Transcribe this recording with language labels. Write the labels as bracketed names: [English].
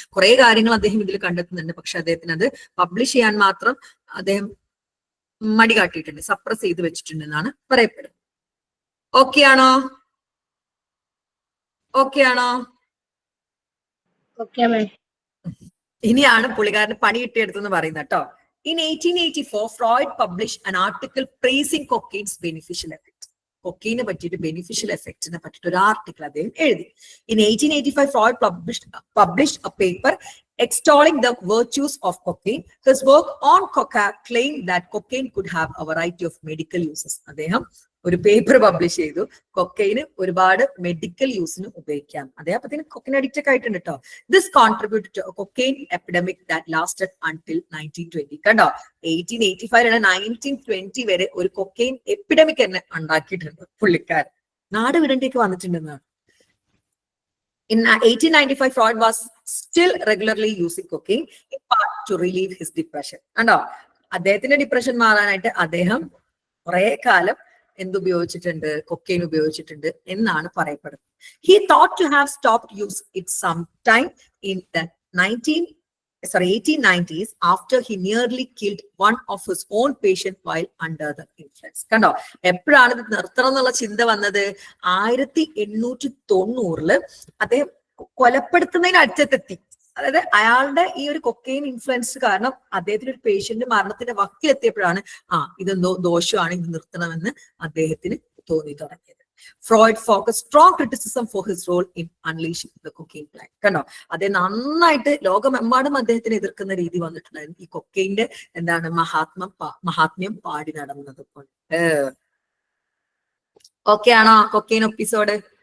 [Malayalam] കുറെ കാര്യങ്ങൾ അദ്ദേഹം ഇതിൽ കണ്ടെത്തുന്നുണ്ട്. പക്ഷെ അദ്ദേഹത്തിന് അത് പബ്ലിഷ് ചെയ്യാൻ മാത്രം അദ്ദേഹം മടി കാട്ടിയിട്ടുണ്ട്, സപ്രസ് ചെയ്ത് വെച്ചിട്ടുണ്ട് എന്നാണ് പറയപ്പെടുന്നത്. ഓക്കെ ആണോ? ഓക്കെ ആണോ? ഇനിയാണ് പുള്ളിക്കാരന് പണി കിട്ടിയെടുത്തെന്ന് പറയുന്നത് കേട്ടോ. [English] In 1884, Freud published an article praising cocaine's beneficial effect. [Malayalam] കൊക്കൈനെ പറ്റിയിട്ട് ബെനിഫിഷ്യൽ എഫക്റ്റിനെ പറ്റിയിട്ട് ഒരു ആർട്ടിക്കിൾ അദ്ദേഹം എഴുതി. [English] In 1885, Freud published a paper extolling the virtues of cocaine. His work on cocaine claimed that cocaine could have a variety of medical uses. [Malayalam] അദ്ദേഹം ഒരു paper publish ചെയ്തു, cocaine ഒരുപാട് medical യൂസിന് ഉപയോഗിക്കാം. അദ്ദേഹത്തിന് കൊക്കൈൻ അഡിക്റ്റ് ഒക്കെ ആയിട്ടുണ്ട് കേട്ടോ. [English] This contributed to cocaine epidemic that lasted until 1920. [Malayalam] കണ്ടോ, 1885 1920 വരെ ഒരു കൊക്കൈൻ എപ്പിഡമിക് തന്നെ ഉണ്ടാക്കിയിട്ടുണ്ട് പുള്ളിക്കാരൻ. നാട് വിടേണ്ടിയൊക്കെ വന്നിട്ടുണ്ടെന്നാണ്. [English] In 1895, Freud was still regularly using cocaine in part to relieve his depression. [Malayalam] കണ്ടോ, അദ്ദേഹത്തിന്റെ ഡിപ്രഷൻ മാറാനായിട്ട് അദ്ദേഹം കുറെ കാലം എന്തുപയോഗിച്ചിട്ടുണ്ട്, കൊക്കൈൻ ഉപയോഗിച്ചിട്ടുണ്ട് എന്നാണ് പറയപ്പെടുന്നത്. [English] He thought to have stopped use it sometime in the 1890s after he nearly killed one of his own patient while under the influence. [Malayalam] കണ്ടോ, എപ്പോഴാണ് ഇത് നിർത്തണം എന്നുള്ള ചിന്ത വന്നത്? 1890 അദ്ദേഹം കൊലപ്പെടുത്തുന്നതിന് അടുത്തെത്തി. അതായത് അയാളുടെ ഈ ഒരു കൊക്കൈൻ ഇൻഫ്ലുവൻസ് കാരണം അദ്ദേഹത്തിന് ഒരു പേഷ്യന്റ് മരണത്തിന്റെ വക്കിലെത്തിയപ്പോഴാണ് ഇതെന്തോ ദോഷമാണ്, ഇത് നിർത്തണമെന്ന് അദ്ദേഹത്തിന് തോന്നി തുടങ്ങിയത്. [English] Freud focused strong criticism for his role in unleashing the cocaine plant. [Malayalam] കണ്ടോ, അദ്ദേഹം നന്നായിട്ട് ലോകമെമ്പാടും അദ്ദേഹത്തിന് എതിർക്കുന്ന രീതി വന്നിട്ടുണ്ടായിരുന്നു ഈ കൊക്കൈന്റെ എന്താണ് മഹാത്മ്യം പാടി നടന്നത് കൊണ്ട്. ഓക്കെ ആണോ കൊക്കൈൻ എപ്പിസോഡ്?